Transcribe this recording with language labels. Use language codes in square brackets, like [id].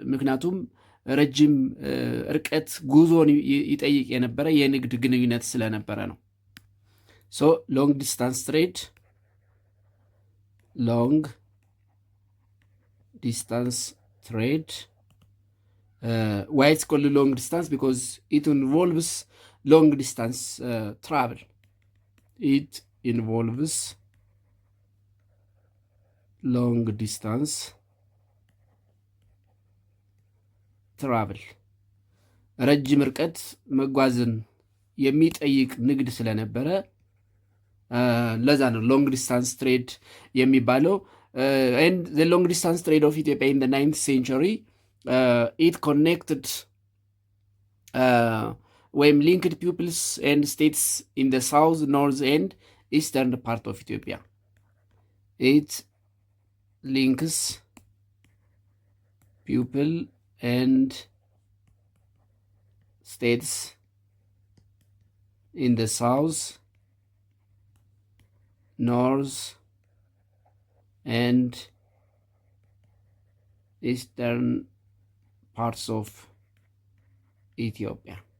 [am] ምክንያቱም ረጅም ርቀት ጉዞን ይጠይቅ የነበረ የንግድ ግንኙነት ስለነበረ ነው። [en] ሶ ሎንግ ዲስታንስ ትሬድ why it's called long distance? Because it involves long distance travel. It involves long distance travel. [am] ረጅም ርቀት መጓዝን የሚጠይቅ ንግድ ስለነበረ ለዛ ነው [en] ሎንግ ዲስታንስ ትሬድ [am] የሚባለው። [en] and the long distance trade of Ethiopia in the 9th century it connected [am] ወይም [en] linked peoples and states in the south, north and eastern part of Ethiopia. It links people and states in the south, north and eastern parts of ኢትዮጵያ